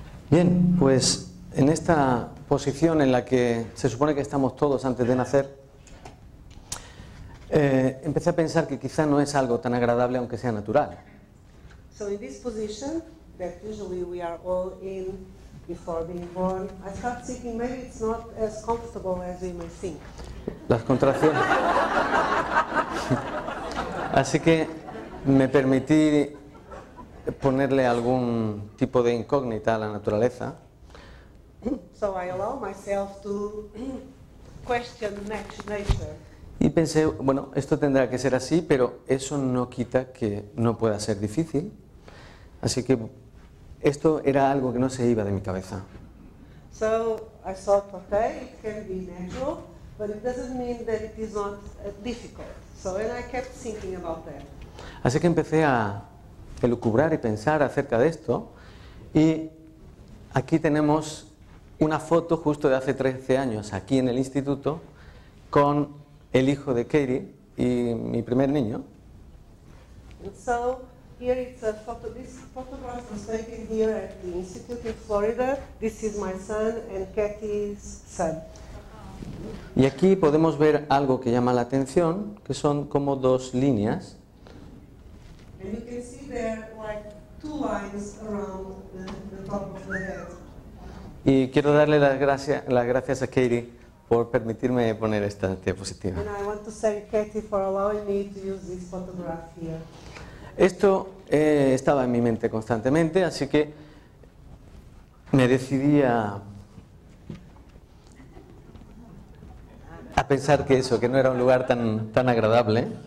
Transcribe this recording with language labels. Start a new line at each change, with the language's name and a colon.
Spanish: Bien, pues en esta posición en la que se supone que estamos todos antes de nacer, empecé a pensar que quizá no es algo tan agradable aunque sea natural.
English: So in this position that usually we are all in before being born, I started thinking maybe it's not as comfortable as we may think.
Spanish: Las contracciones. Así que me permití ponerle algún tipo de incógnita a la naturaleza.
English: So I allow myself to question nature.
Spanish: Y pensé, bueno, esto tendrá que ser así, pero eso no quita que no pueda ser difícil. Así que esto era algo que no se iba de mi cabeza.
English: So I thought, okay, it can be natural, but it doesn't mean that it is not difficult. So and I kept thinking about that.
Spanish: Así que empecé a elucubrar y pensar acerca de esto. Y aquí tenemos una foto justo de hace 13 años, aquí en el instituto, con el hijo de Katie y mi primer niño.
English: And so here it's a photo. This photograph was taken here at the institute in Florida. This is my son and Kathy's son.
Spanish: Y aquí podemos ver algo que llama la atención, que son como dos líneas.
English: And you can see there like two lines around the top of the head.
Spanish: Y quiero darle las gracias a Katie por permitirme poner esta diapositiva.
English: And I want to thank Kathy for allowing me to use this photograph here.
Spanish: Esto estaba en mi mente constantemente, así que me decidí a pensar que eso, que no era un lugar tan agradable.